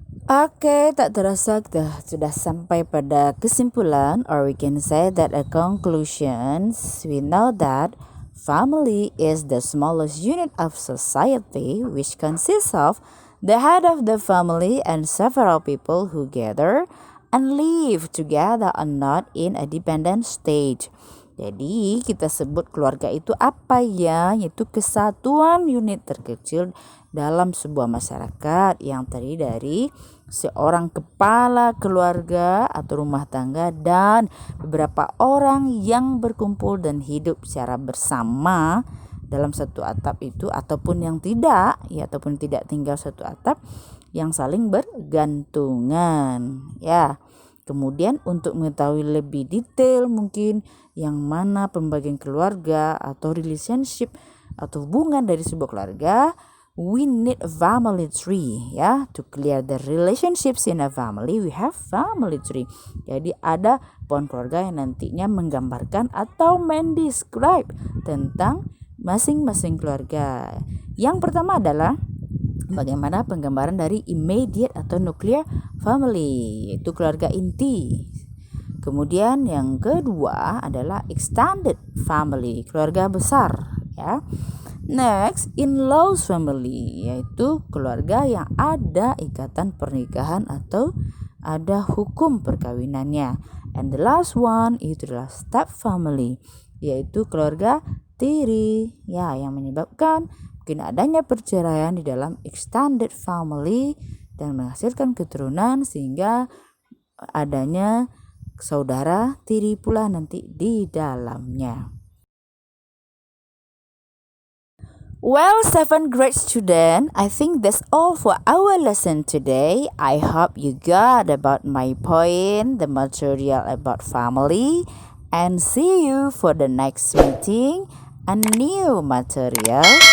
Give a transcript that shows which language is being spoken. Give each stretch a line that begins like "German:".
Indonesian: Oke, tak terasa kita sudah sampai pada kesimpulan,
English: or we can say that a conclusions. We know that family is the smallest unit of society, which consists of the head of the family and several people who gather and live together and not in a dependent state.
Indonesian: Jadi kita sebut keluarga itu apa ya? Yaitu kesatuan unit terkecil dalam sebuah masyarakat yang terdiri dari seorang kepala keluarga atau rumah tangga dan beberapa orang yang berkumpul dan hidup secara bersama dalam satu atap itu, ataupun yang tidak ya, ataupun tidak tinggal satu atap, yang saling bergantungan ya. Kemudian untuk mengetahui lebih detail mungkin yang mana pembagian keluarga atau relationship atau hubungan dari sebuah keluarga,
English: we need a family tree
Indonesian: ya.
English: To clear the relationships in a family, we have family tree.
Indonesian: Jadi ada pohon keluarga yang nantinya menggambarkan atau mendescribe tentang masing-masing keluarga. Yang pertama adalah bagaimana penggambaran dari immediate atau nuclear family, yaitu keluarga inti. Kemudian yang kedua adalah extended family, keluarga besar ya.
English: Next, in-laws family,
Indonesian: yaitu keluarga yang ada ikatan pernikahan atau ada hukum perkawinannya.
English: And the last one
Indonesian: itu adalah step family, yaitu keluarga tiri ya, yang menyebabkan mungkin adanya perceraian di dalam extended family dan menghasilkan keturunan sehingga adanya saudara tiri pula nanti di dalamnya.
English: Well, 7th grade student, I think that's all for our lesson today. I hope you got about my point, the material about family, and see you for the next meeting, a new material.